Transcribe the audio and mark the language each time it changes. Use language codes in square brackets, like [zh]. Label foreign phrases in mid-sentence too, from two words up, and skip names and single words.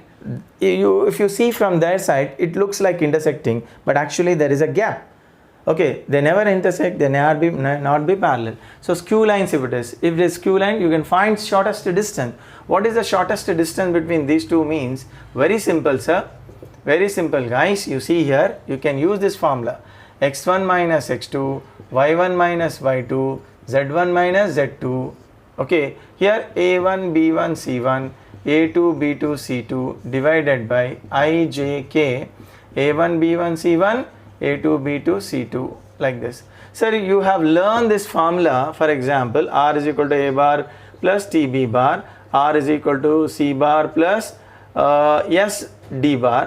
[en] If you see from their side, it looks like intersecting, but actually there is a gap. Okay, they never intersect, they not be parallel. So skew lines if it is skew line, you can find shortest distance. What is the shortest distance between these two means? Very simple, sir. Very simple, guys. You see here, you can use this formula. x1 minus x2, y1 minus y2, z1 minus z2. Okay, here a1, b1, c1, a2, b2, c2 divided by ijk, a1, b1, c1, a2, b2, c2, like this. Sir, you have learned this formula. For example, r is equal to a bar plus tb bar, r is equal to c bar plus s d bar.